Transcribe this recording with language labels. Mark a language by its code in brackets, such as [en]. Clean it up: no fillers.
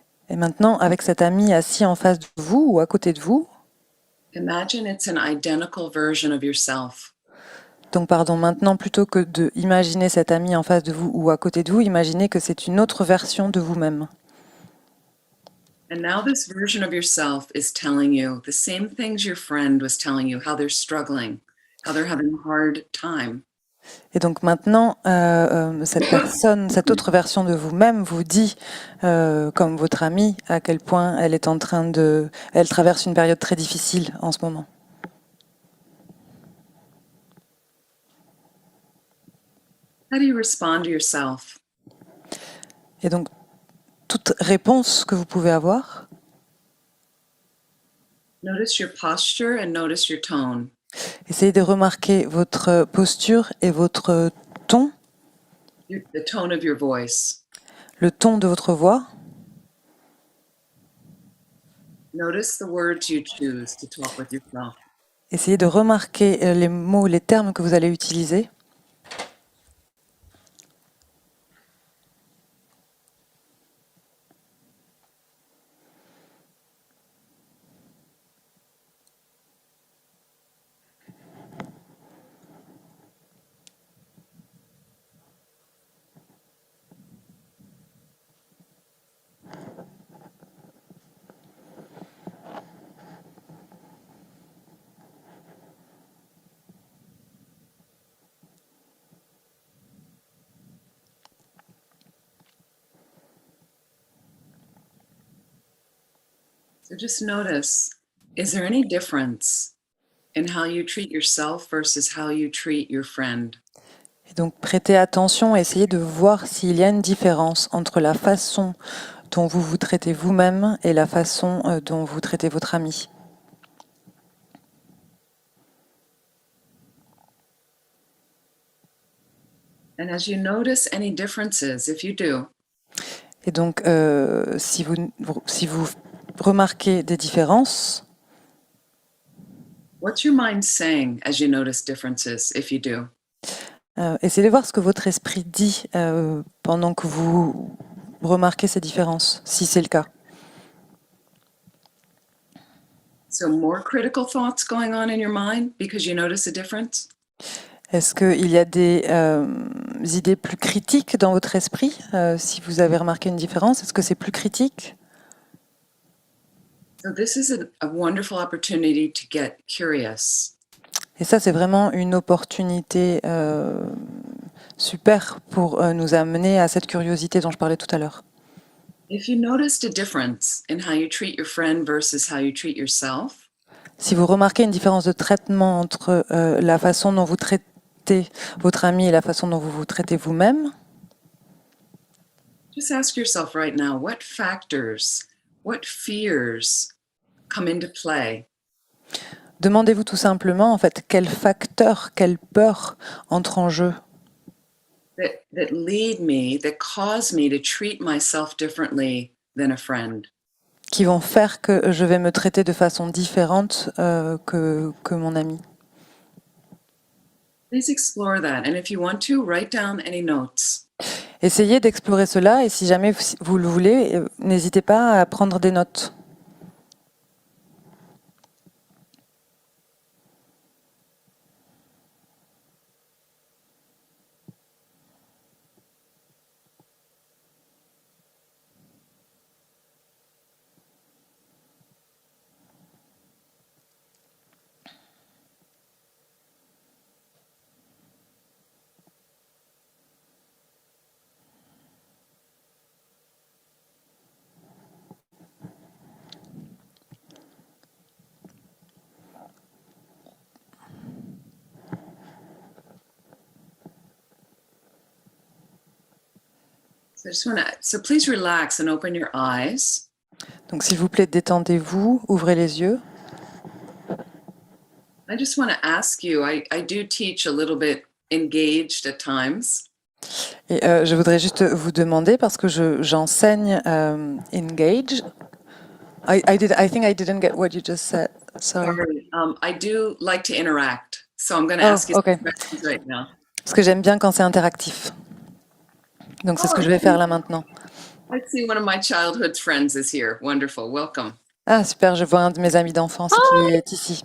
[fr] Et maintenant, avec cet ami assis en face de vous ou à côté de vous, [en] imagine it's an identical version of yourself. [fr] donc pardon, maintenant plutôt que de imaginer cet ami en face de vous ou à côté de vous, imaginez que c'est une autre version de vous-même. [en] And now this version of yourself is telling you the same things your friend was telling you, how they're struggling, how they're having a hard time. [fr] Et donc maintenant, cette personne, cette autre version de vous-même vous dit, comme votre amie, à quel point elle est en train de... Elle traverse une période très difficile en ce moment. [en] How do you respond to yourself? [fr] Et donc, toute réponse que vous pouvez avoir, [en] Notice your posture and notice your tone. [fr] essayez de remarquer votre posture et votre ton, [en] The tone of your voice. [fr] le ton de votre voix. [en] Notice the words you choose to talk with yourself. [fr] Essayez de remarquer les mots, les termes que vous allez utiliser. [en] So just notice, is there any difference in how you treat yourself versus how you treat your friend? [fr] Et donc prêtez attention, essayez de voir s'il y a une différence entre la façon dont vous vous traitez vous-même et la façon dont vous traitez votre ami. [en] And as you notice any differences, if you do, [fr] Et donc si vous remarquez des différences, [en] what's your mind saying as you notice differences, if you do? [fr] essayez de voir ce que votre esprit dit pendant que vous remarquez ces différences, si c'est le cas. [en] So more critical thoughts going on in your mind because you notice a difference? [fr] Est-ce qu'il y a des idées plus critiques dans votre esprit si vous avez remarqué une différence? Est-ce que c'est plus critique? [en] So this is a wonderful opportunity to get curious. [fr] Et ça, c'est vraiment une opportunité super pour nous amener à cette curiosité dont je parlais tout à l'heure. [en] If you noticed a difference in how you treat your friend versus how you treat yourself, [fr] Si vous remarquez une différence de traitement entre la façon dont vous traitez votre ami et la façon dont vous vous traitez vous-même, [en] just ask yourself right now, what factors, what fears come into play [fr] demandez-vous tout simplement, en fait, quels facteurs, quelles peurs entrent en jeu [en] that lead me, that cause me to treat myself differently than a friend. [fr] qui vont faire que je vais me traiter de façon différente que mon ami. [en] Please explore that. And if you want to, write down any notes. [fr] Essayez d'explorer cela et si jamais vous le voulez, n'hésitez pas à prendre des notes. [en] So please relax and open your eyes. [fr] Donc s'il vous plaît, détendez-vous, ouvrez les yeux. [en] I just want to ask you, I do teach a little bit engaged at times. [fr] Et je voudrais juste vous demander, parce que j'enseigne Engage, [en] I think I didn't get what you just said. Sorry. Sorry. I do like to interact, so I'm going to Oh, ask you okay. some questions right now. [fr] Parce que j'aime bien quand c'est interactif. Donc c'est ce que je vais faire là maintenant. [en] I see one of my childhood friends is here. Wonderful. Welcome. [fr] Ah super, je vois un de mes amis d'enfance qui est ici.